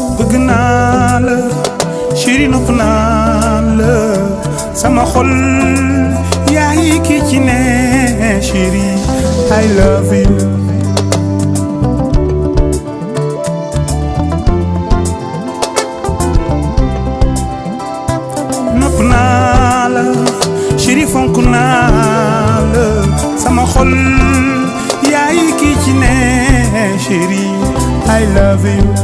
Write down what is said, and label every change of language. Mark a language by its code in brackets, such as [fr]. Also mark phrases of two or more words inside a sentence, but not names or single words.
[wo] bëgg naa la chéri nopp naa la sama xol yaay ki ci ne chéri [en] I love you [wo] nopp naa la chéri fonk naa la sama xol yaay ki ci ne chéri [en] I love you